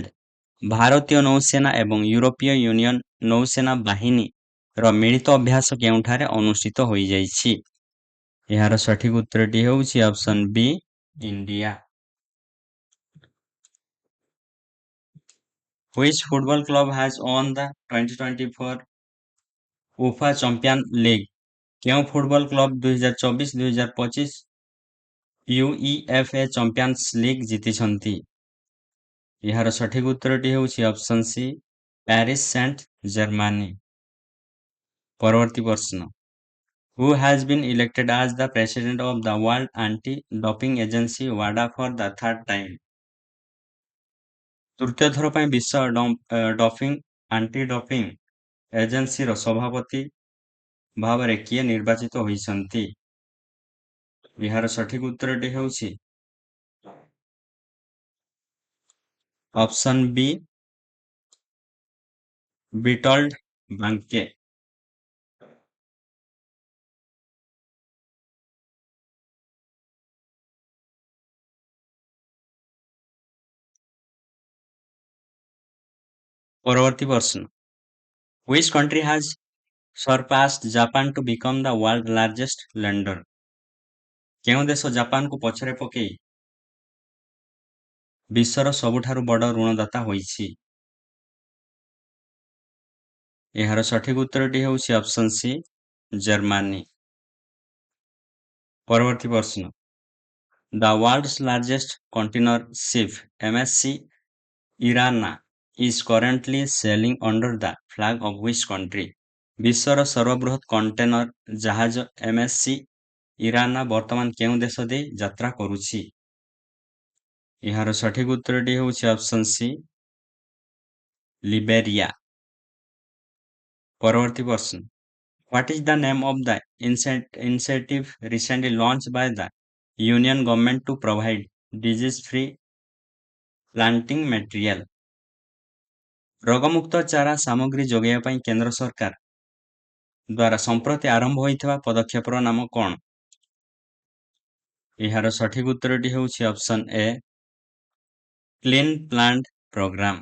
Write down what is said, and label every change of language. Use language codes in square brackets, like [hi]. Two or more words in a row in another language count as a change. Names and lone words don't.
[or] ଭାରତୀୟ ନୌସେନା ଏବଂ ୟୁରୋପୀୟ ୟୁନିୟନ ନୌସେନା ବାହିନୀର ମିଳିତ ଅଭ୍ୟାସ କେଉଁଠାରେ ଅନୁଷ୍ଠିତ ହୋଇଯାଇଛି? ଏହାର ସଠିକ ଉତ୍ତରଟି ହେଉଛି [en] option B [or] ଇଣ୍ଡିଆ। [en] Which football club has won the 2024 UEFA Champions League? [or] କେଉଁ ଫୁଟବଲ କ୍ଲବ 2024-2025 UEFA ଚାମ୍ପିୟନ୍ସ ଲିଗ୍ ଜିତିଛନ୍ତି? ଏହାର ସଠିକ ଉତ୍ତରଟି ହେଉଛି [en] option C [or] ପ୍ୟାରିସ୍ ସେଣ୍ଟ ଜର୍ମାନୀ। ପରବର୍ତ୍ତୀ ପ୍ରଶ୍ନ, [en] who has been elected as the president of the World Anti-Doping Agency WADA for the third time? [or] ତୃତୀୟ ଥର ପାଇଁ ବିଶ୍ୱ ଆଣ୍ଟି ଡୋପିଂ ଏଜେନ୍ସିର ସଭାପତି ଭାବରେ କିଏ ନିର୍ବାଚିତ ହୋଇଛନ୍ତି? ଏହାର ସଠିକ ଉତ୍ତରଟି ହେଉଛି [en] option B [or] ବିଟଲ୍ଡ ବାଙ୍କେ। ପରବର୍ତ୍ତୀ ପ୍ରଶ୍ନ, [en] which country has surpassed Japan to become the world largest lender? [or] କେଉଁ ଦେଶ ଜାପାନକୁ ପଛରେ ପକାଇ ବିଶ୍ୱର ସବୁଠାରୁ ବଡ଼ ଋଣଦାତା ହୋଇଛି? ଏହାର ସଠିକ ଉତ୍ତରଟି ହେଉଛି [en] option C [or] ଜର୍ମାନୀ। ପରବର୍ତ୍ତୀ ପ୍ରଶ୍ନ, [en] the world's largest container ship MSC Irana is currently sailing under the flag of which country? [or] ବିଶ୍ୱର ସର୍ବବୃହତ କଣ୍ଟେନର ଜାହାଜ MSC ଇରାନା ବର୍ତ୍ତମାନ କେଉଁ ଦେଶ ଦେଇ ଯାତ୍ରା କରୁଛି? ଏହାର ସଠିକ ଉତ୍ତରଟି ହେଉଛି [en] option C [or] ଲିବେରିଆ। ପରବର୍ତ୍ତୀ ପ୍ରଶ୍ନ, [en] what is the name of the initiative recently launched by the Union government to provide disease-free planting material? [or] ରୋଗମୁକ୍ତ ଚାରା ସାମଗ୍ରୀ ଯୋଗାଇବା ପାଇଁ କେନ୍ଦ୍ର ସରକାର ଦ୍ୱାରା ସମ୍ପ୍ରତି ଆରମ୍ଭ ହୋଇଥିବା ପଦକ୍ଷେପର ନାମ କ'ଣ? ଏହାର ସଠିକ ଉତ୍ତରଟି ହେଉଛି [en] option A [or] କ୍ଲିନ୍ ପ୍ଲାଣ୍ଟ ପ୍ରୋଗ୍ରାମ।